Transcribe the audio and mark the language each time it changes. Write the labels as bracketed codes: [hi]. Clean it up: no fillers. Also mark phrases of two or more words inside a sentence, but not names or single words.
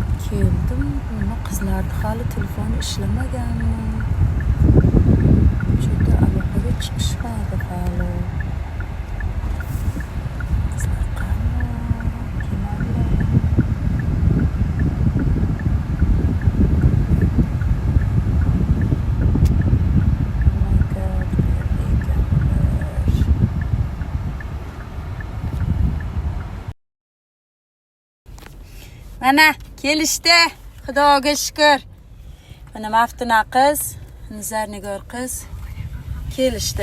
[uz] Keldim, mana qizlarni hali telefoni ishlamaganmi? Juda aloqaga chiqishmadi hali. Qizlar qani? Keladilar. [en] Oh my god, [uz] qayerda ekanlar? Mana kelishdi. Xudoga shukr. Mana Maftuna qiz, Nizarnigor qiz kelishdi.